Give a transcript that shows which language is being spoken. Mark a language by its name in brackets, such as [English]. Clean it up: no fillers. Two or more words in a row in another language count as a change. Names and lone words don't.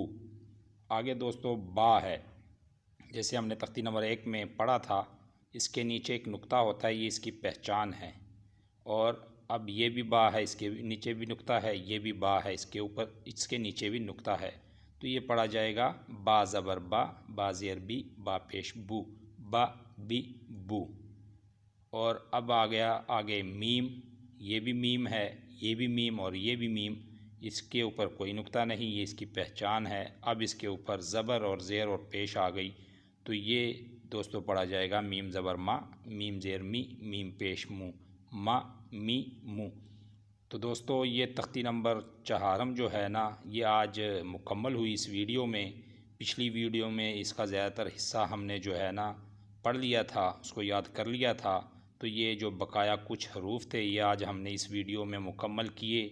[Urdu] آگے دوستو با ہے، جیسے ہم نے تختی نمبر 1 میں پڑھا تھا، اس کے نیچے ایک نقطہ ہوتا ہے، یہ اس کی پہچان ہے، اور اب یہ بھی با ہے، اس کے نیچے بھی نقطہ ہے، یہ بھی با ہے، اس کے اوپر اس کے نیچے بھی نقطہ ہے، تو یہ پڑھا جائے گا با زبر با، با زیر بی، با پیش بو، با بی بو۔ اور اب آ گیا آگے میم، یہ بھی میم ہے، یہ بھی میم اور یہ بھی میم، اس کے اوپر کوئی نقطہ نہیں، یہ اس کی پہچان ہے، اب اس کے اوپر زبر اور زیر اور پیش آ گئی تو یہ دوستو پڑھا جائے گا میم زبر ما، میم زیر می، میم پیش مو، ما می مو۔ تو دوستو یہ تختی نمبر 4 جو ہے نا یہ آج مکمل ہوئی اس ویڈیو میں۔ پچھلی ویڈیو میں اس کا زیادہ تر حصہ ہم نے جو ہے نا پڑھ لیا تھا، اس کو یاد کر لیا تھا، تو یہ جو بقایا کچھ حروف تھے یہ آج ہم نے اس ویڈیو میں مکمل کیے۔